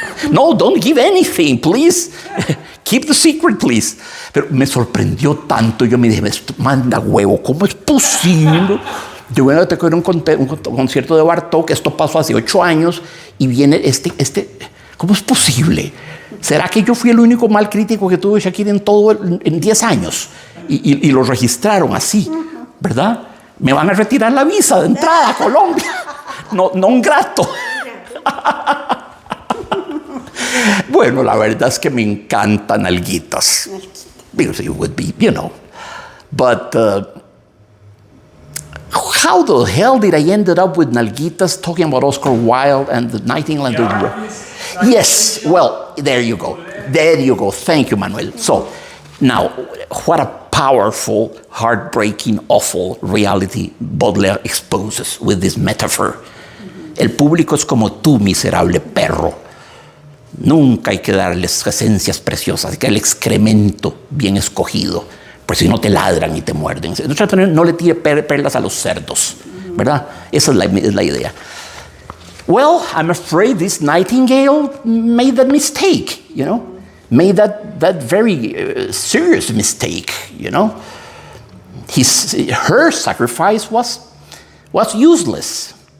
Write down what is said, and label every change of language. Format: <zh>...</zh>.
<en>No, don't give anything, please. Keep the secret, please.</en> <es>Pero me sorprendió tanto. Yo me dije, manda huevo, ¿cómo es posible? Yo voy a tener un concierto de Bartók, esto pasó hace 8 años, y viene ¿cómo es posible? ¿Será que yo fui el único mal crítico que tuvo Shakira en 10 años? Y lo registraron así, ¿verdad? Me van a retirar la visa de entrada a Colombia. No un grato. Bueno, la verdad es que me encantan Nalguitas.</es> <en>Because it would be, you know. But how the hell did I ended up with Nalguitas talking about Oscar Wilde and the Nightingale? Yes, well, there you go. There you go. Thank you, Manuel. So, now, what a powerful, heartbreaking, awful reality Baudelaire exposes with this metaphor.</en> <es>El público es como tú, miserable perro. Nunca hay que darles esencias preciosas, hay que darle excremento bien escogido, pues si no te ladran y te muerden. No le tire perlas a los cerdos, ¿verdad? Esa es la idea.</es> <en>Well, I'm afraid this Nightingale made that mistake, you know, made that very serious mistake, you know. Her sacrifice was useless.</en>